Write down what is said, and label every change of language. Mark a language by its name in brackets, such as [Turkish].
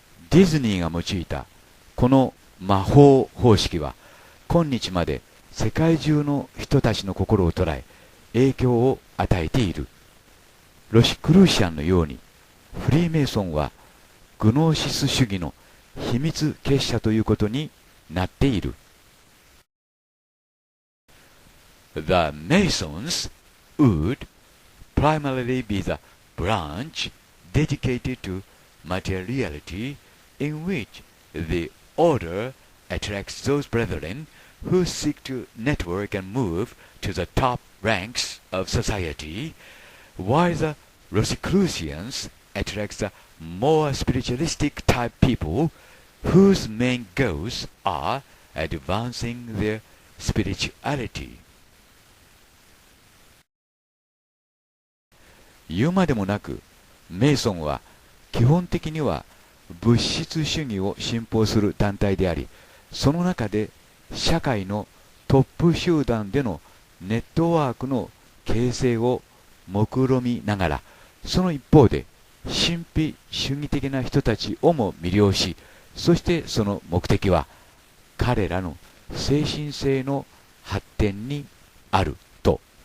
[Japanese] ディズニーが用いたこの魔法方式は今日まで世界中の人たちの心を捉え影響を与えている。ロシクルーシアンのようにフリーメイソンはグノーシス主義の秘密結社ということになっている。 [English] The Masons would primarily be the branch dedicated to materiality in which the order attracts those brethren who seek to network and move to the top ranks of society, while the Rosicrucians attracts the more spiritualistic type people whose main goals are advancing their spirituality. [Japanese] 言うまでもなく、メイソンは基本的には物質主義を信奉する団体であり、その中で社会のトップ集団でのネットワークの形成を目論みながら、その一方で神秘主義的な人たちをも魅了し、そしてその目的は彼らの精神性の発展にあると。